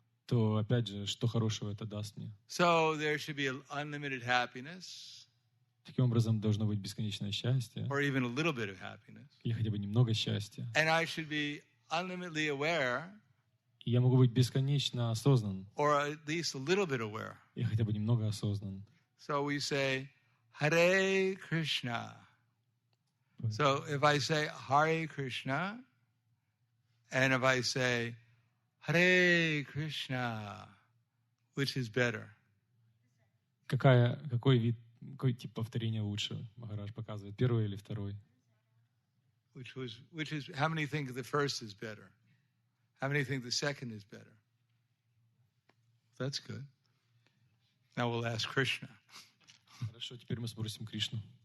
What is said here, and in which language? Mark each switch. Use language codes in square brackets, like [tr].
[ru] то, опять же, что хорошего это даст мне? [en] So there should be unlimited happiness, [ru] Таким образом, должно быть бесконечное счастье, [en] or even a little bit of happiness. [ru] или хотя бы немного счастья. [en] And I should be unlimitedly aware, [ru] И я могу быть бесконечно осознан, [en] or at least a little bit aware. [ru] или хотя бы немного осознан. [en] So we say, Hare Krishna. So if I say Hare Krishna, and if I say Hare Krishna, which is better? [ru] Какой тип повторения лучше? Махарадж показывает, первый или второй? [en] Which is, how many think the first is better? How many think the second is better? That's good. Now we'll ask Krishna. [ru] Хорошо, теперь мы спросим Кришну.